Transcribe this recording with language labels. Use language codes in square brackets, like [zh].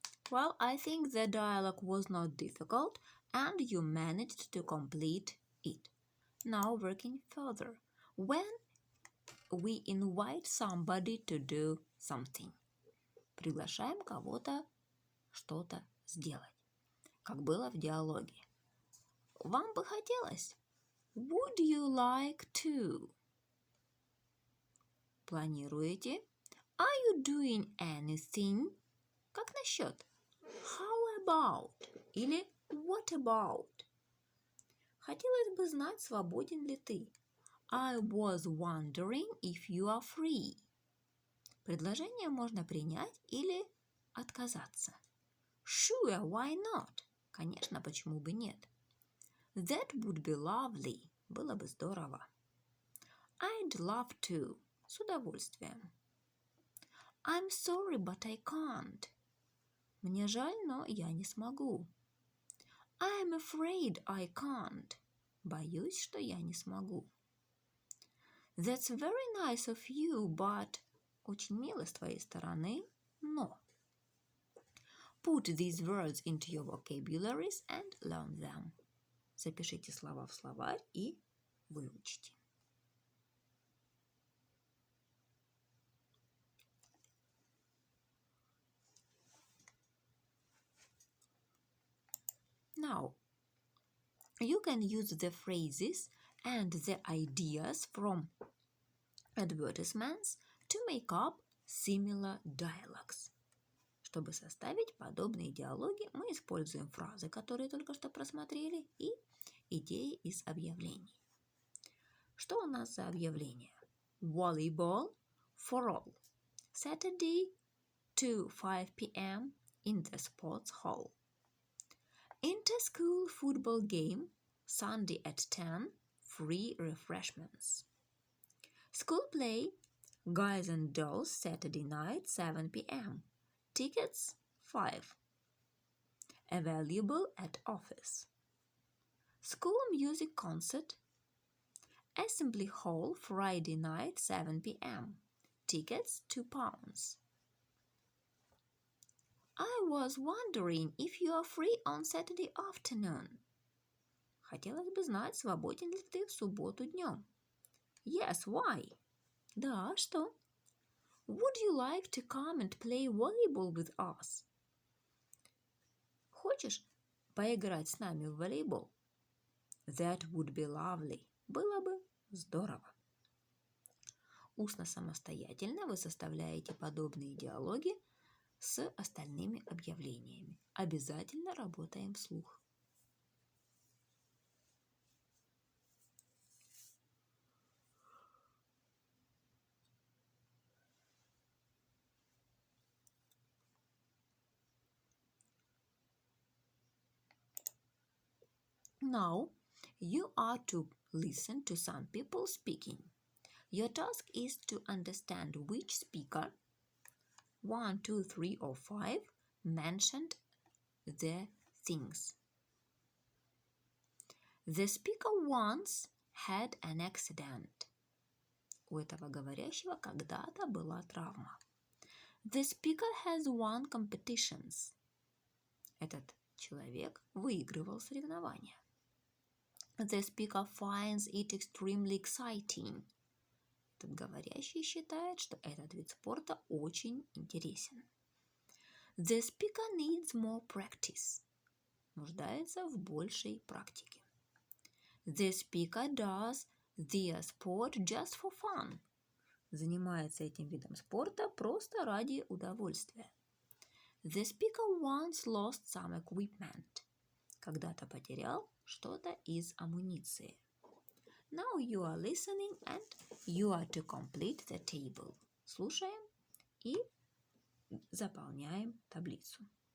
[en] Well, I think the dialogue was not difficult and you managed to complete it. Now working further. When we invite somebody to do something. [ru] Приглашаем кого-то что-то сделать. Как было в диалоге. Вам бы хотелось? [en] Would you like to? [ru] Планируете? [en] Are you doing anything? [ru] Как насчет? [en] How about? [ru] Или [en] what about? [ru] Хотелось бы знать, свободен ли ты. [en] I was wondering if you are free. [ru] Предложение можно принять или отказаться. [en] Sure, why not? [ru] Конечно, почему бы нет? [en] That would be lovely. [ru] Было бы здорово. [en] I'd love to. [ru] С удовольствием. [en] I'm sorry, but I can't. [ru] Мне жаль, но я не смогу. [en] I'm afraid I can't. [ru] Боюсь, что я не смогу. [en] That's very nice of you, but... [ru] Очень мило с твоей стороны, но... [en] Put these words into your vocabularies and learn them. [ru] Запишите слова в словарь и выучите. [en] Now, you can use the phrases and the ideas from advertisements to make up similar dialogues. [ru] Чтобы составить подобные диалоги, мы используем фразы, которые только что просмотрели, и идеи из объявлений. Что у нас за объявление? [en] Volleyball for all. Saturday to 5 p.m. in the sports hall. Inter-school football game, Sunday at 10, free refreshments. School play, Guys and Dolls, Saturday night, 7 p.m. Tickets, 5. Available at office. School music concert, Assembly Hall, Friday night, 7 p.m. Tickets, £2. I was wondering if you are free on Saturday afternoon. [ru] Хотелось бы знать, свободен ли ты в субботу днем. [en] Yes, why? [ru] Да, что? [en] Would you like to come and play volleyball with us? [ru] Хочешь поиграть с нами в волейбол? [en] That would be lovely. [ru] Было бы здорово. Устно-самостоятельно вы составляете подобные диалоги с остальными объявлениями. Обязательно работаем вслух. [en] Now, you are to listen to some people speaking. Your task is to understand which speaker, 1, 2, 3, or 5, mentioned the things. The speaker once had an accident. [ru] У этого говорящего когда-то была травма. [en] The speaker has won competitions. [ru] Этот человек выигрывал соревнования. [en] The speaker finds it extremely exciting. [ru] Этот говорящий считает, что этот вид спорта очень интересен. [en] The speaker needs more practice. [ru] Нуждается в большей практике. [en] The speaker does their sport just for fun. [ru] Занимается этим видом спорта просто ради удовольствия. [en] The speaker once lost some equipment. [ru] Когда-то потерял что-то из амуниции. [en] Now you are listening and you are to complete the table. [ru] Слушаем и заполняем таблицу.